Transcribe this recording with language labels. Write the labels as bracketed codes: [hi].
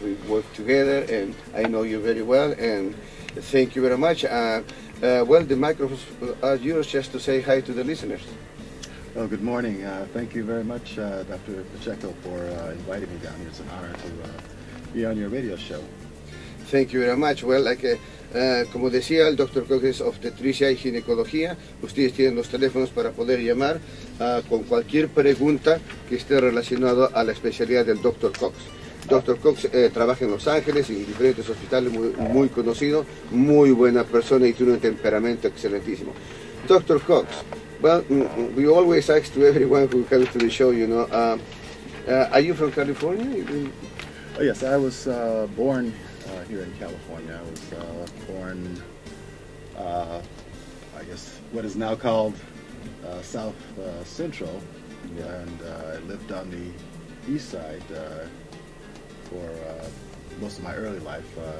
[en] We work together and I know you very well, and thank you very much. Well, the microphones are yours just to say hi to the listeners. Well, good morning. Thank you very much, Dr. Pacheco, for inviting me down here. It's an honor to be on your radio show. Thank you very much. Well, [es] como decía el [en] Dr. [es] Cox es obstetricia y ginecología. Ustedes tienen los teléfonos para poder llamar con cualquier pregunta que esté relacionada a la especialidad del Dr. Cox. Dr. Cox trabaja en Los Ángeles, en diferentes hospitales, muy conocido, muy buena persona y tiene un temperamento excelentísimo. Dr. [en] Cox, well, we always ask to everyone who comes to the show, you know, are you from California? Oh, yes, I was born here in California. I was born, I guess, what is now called South Central, and I lived on the east side for most of my early life.